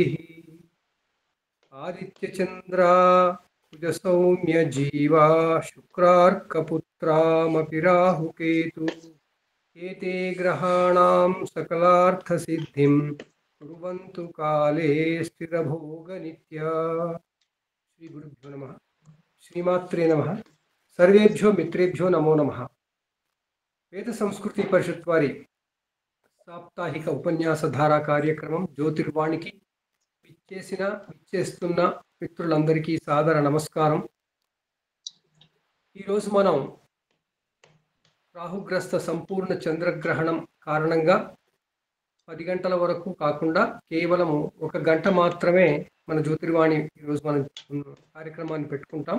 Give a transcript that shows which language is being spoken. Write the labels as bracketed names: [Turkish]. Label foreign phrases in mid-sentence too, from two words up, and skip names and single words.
[Sanskrit] आदित्य चंद्रा कुज सौम्य जीवा शुक्रार्कपुत्रामपि राहुकेतु एते ग्रहाणां सकलार्थ सिद्धिं कुर्वन्तु काले स्थिरभोगनित्या। श्री गुरुभ्यो नमः। श्रीमात्रे नमः। सर्वेभ्यो मित्रेभ्यो नमो नमः। [Telugu] वेद संस्कृति परिषत् वारी సాప్తాహిక ఉపన్యాస ధారా కార్యక్రమం జ్యోతిర్వాణికి విచ్చేస్తున్న మిత్రులందరికీ సాదర నమస్కారం. ఈరోజు మనం రాహుగ్రస్త సంపూర్ణ చంద్రగ్రహణం కారణంగా 10 గంటల వరకు కాకుండా కేవలం 1 గంట మాత్రమే మన జ్యోతిర్వాణి ఈరోజు మనం కార్యక్రమాన్ని పెట్టుకుంటాం.